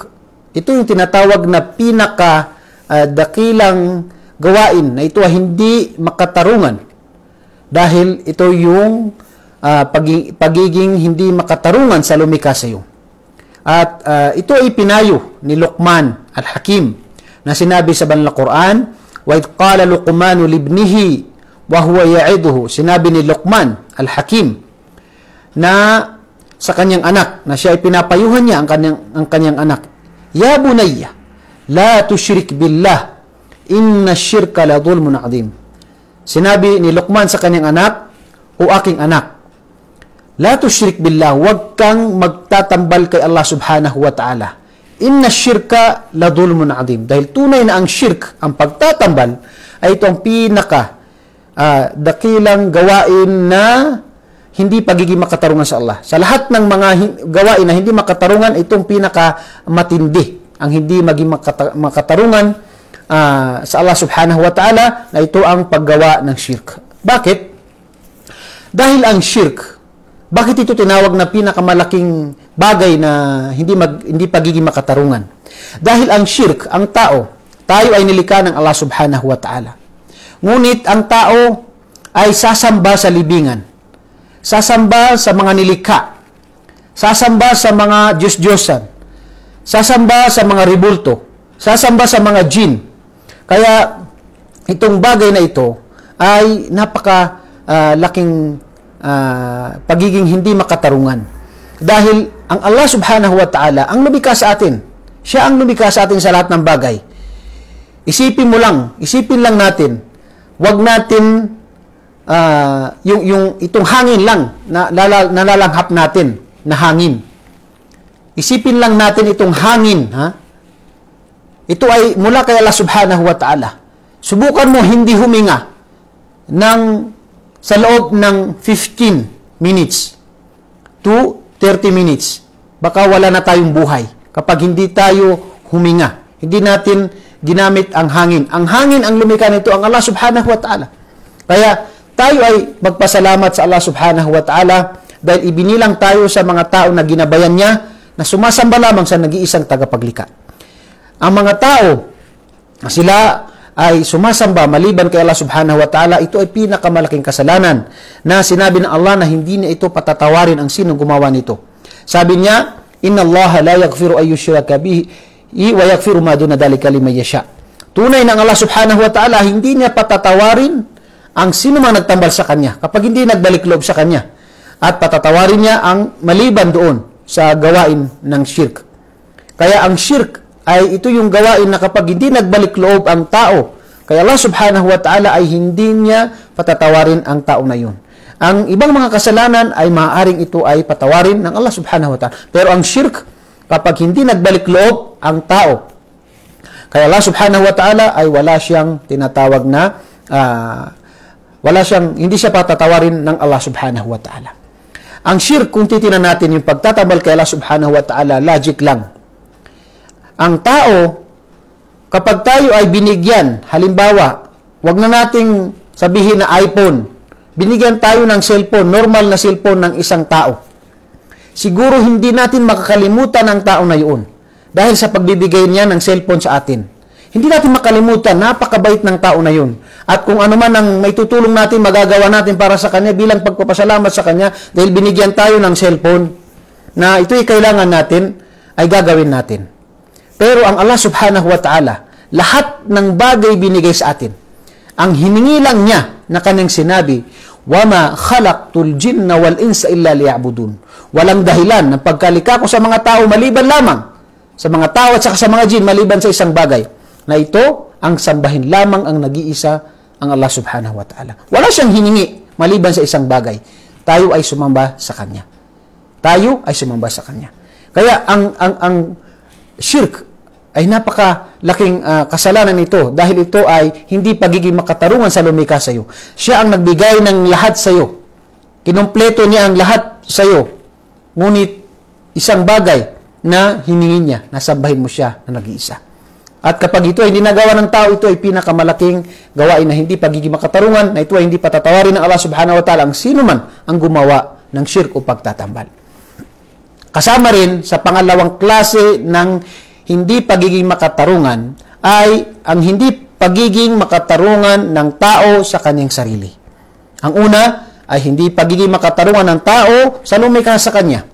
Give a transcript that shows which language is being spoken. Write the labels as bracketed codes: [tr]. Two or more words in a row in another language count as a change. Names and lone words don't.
[tl] Ito yung tinatawag na dakilang gawain na ito ay hindi makatarungan. Dahil ito yung pagiging hindi makatarungan sa lumikha sa iyo. At ito ay pinayo ni Luqman al-Hakim na sinabi sa banal na Quran, [ar] "وإذ قال لقمان لابنه وهو يعظه." [tl] Sinabi ni Luqman al-Hakim na sa kanyang anak, na siya ay pinapayuhan niya ang kanyang anak, [ar] "يا بني لا تشرك بالله إن الشرك لظلم عظيم." [tl] Sinabi ni Luqman sa kanyang anak, "O aking anak, [ar] لا تشرك بالله, [tl] huwag kang magtatambal kay Allah [ar] سبحانه وتعالى. إن الشرك لظلم عظيم." [tl] Dahil tunay na ang shirk, ang pagtatambal, ay itong dakilang gawain na hindi pagiging makatarungan sa Allah. Sa lahat ng mga gawain na hindi makatarungan, itong matindi ang hindi maging makatarungan sa Allah [ar] سبحانه وتعالى, [tl] na ito ang paggawa ng shirk. Bakit? Dahil ang shirk, bakit ito tinawag na pinakamalaking bagay na hindi pagiging makatarungan? Dahil ang shirk, ang tayo ay nilikha ng Allah [ar] سبحانه وتعالى. [tl] Ngunit ang tao ay sasamba sa libingan sasamba sa mga nilikha, sasamba sa mga Diyos-Diyosan, sasamba sa mga ribulto, sasamba sa mga jin. Kaya itong bagay na ito ay napaka laking pagiging hindi makatarungan. Dahil ang Allah [ar] سبحانه وتعالى [tl] ang lumikha sa atin. Siya ang lumikha sa atin sa lahat ng bagay. Isipin lang natin, wag natin itong hangin lang na nalalanghap natin na hangin. Isipin lang natin itong hangin, ha? Ito ay mula kay Allah [ar] سبحانه وتعالى. [tl] Subukan mo hindi huminga sa loob ng 15 [en] minutes to 30 minutes. [tl] Baka wala na tayong buhay kapag hindi tayo huminga. Hindi natin ginamit ang hangin. Ang hangin ang lumikha nito ang Allah [ar] سبحانه وتعالى. [tl] Kaya tayo ay magpasalamat sa Allah [ar] سبحانه وتعالى [tl] dahil ibinilang tayo sa mga tao na ginabayan niya na sumasamba lamang sa nag-iisang tagapaglikha. Ang mga tao na sila ay sumasamba maliban kay Allah [ar] سبحانه وتعالى, [tl] ito ay pinakamalaking kasalanan na sinabi ng Allah na hindi niya ito patatawarin ang sinong gumawa nito. Sabi niya, [ar] إن الله لا يغفر أن يشرك به ويغفر ما دون ذلك لمن يشاء. [tl] Tunay ng Allah [ar] سبحانه وتعالى, [tl] hindi niya patatawarin ang sino mang nagtambal sa kanya kapag hindi nagbalik loob sa kanya. At patatawarin niya ang maliban doon sa gawain ng shirk. Kaya ang shirk ay ito yung gawain na kapag hindi nagbalik loob ang tao, kaya Allah [ar] سبحانه وتعالى [tl] ay hindi niya patatawarin ang tao na yun. Ang ibang mga kasalanan ay maaaring ito ay patawarin ng Allah [ar] سبحانه وتعالى. [tl] Pero ang shirk, kapag hindi nagbalik loob ang tao, kaya Allah [ar] سبحانه وتعالى [tl] ay wala siyang tinatawag na, hindi siya patatawarin ng Allah [ar] سبحانه وتعالى. [tl] Ang shirk, kung titinan natin yung pagtatabal kay Allah [ar] سبحانه وتعالى, [tl] logic lang. Ang tao, kapag tayo ay binigyan, halimbawa, wag na nating sabihin na iPhone, binigyan tayo ng cellphone, normal na cellphone ng isang tao. Siguro hindi natin makakalimutan ang tao na yun dahil sa pagbibigay niya ng cellphone sa atin. Hindi natin makalimutan, napakabait ng tao na yun. At kung ano man ang may tutulong natin, magagawa natin para sa kanya bilang pagpapasalamat sa kanya dahil binigyan tayo ng cellphone na ito'y kailangan natin, ay gagawin natin. Pero ang Allah [ar] سبحانه وتعالى, [tl] lahat ng bagay binigay sa atin. Ang hiningi lang niya na kanyang sinabi, [ar] وَمَا خَلَقْتُ الْجِنَّ وَالْإِنسَ إِلَّا لِيَعْبُدُونَ. [tl] Walang dahilan ng pagkalika ko sa mga tao maliban lamang. Sa mga tao at sa mga jin maliban sa isang bagay. Na ito, ang sambahin lamang ang nag-iisa ang Allah [ar] سبحانه وتعالى. [tl] Wala siyang hiningi maliban sa isang bagay. Tayo ay sumamba sa Kanya. Tayo ay sumamba sa Kanya. Kaya ang shirk ay napakalaking kasalanan nito dahil ito ay hindi pagiging makatarungan sa lumikha sa iyo. Siya ang nagbigay ng lahat sa iyo. Kinumpleto niya ang lahat sa iyo. Ngunit isang bagay na hiningi niya, nasambahin mo siya na nag-iisa. At kapag ito ay hindi nagawa ng tao, ito ay pinakamalaking gawain na hindi pagiging makatarungan, na ito ay hindi patatawarin ng Allah [ar] سبحانه وتعالى [tl] ang sino man ang gumawa ng shirk o pagtatambal. Kasama rin sa pangalawang klase ng hindi pagiging makatarungan ay ang hindi pagiging makatarungan ng tao sa kanyang sarili. Ang una ay hindi pagiging makatarungan ng tao sa lumikha sa kanya.